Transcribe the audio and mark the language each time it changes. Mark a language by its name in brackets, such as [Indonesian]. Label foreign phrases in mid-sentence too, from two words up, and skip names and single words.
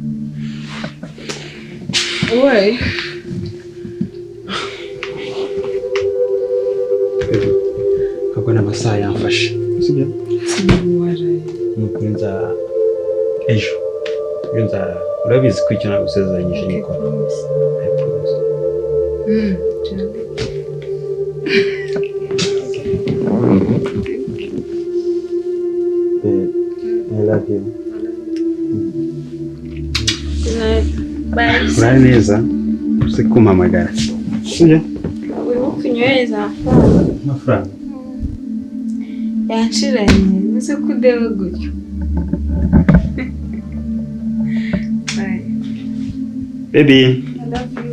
[French] Ouais. [Kinyarwanda] Kabona amasaha yamfashe. Sibyo? Sinubwaraye. Nuko ejo. Urabizi ko icyo nagusezeranyije niko. [English] I promise. I love you. Bye. [Kinyarwanda] Uraye neza. Uzi kumpamagara. Sibyo? Urimo kunyohereza Amafaranga. yanshiranye nise kudeba gutyo. [English] Bye. Baby, I love you.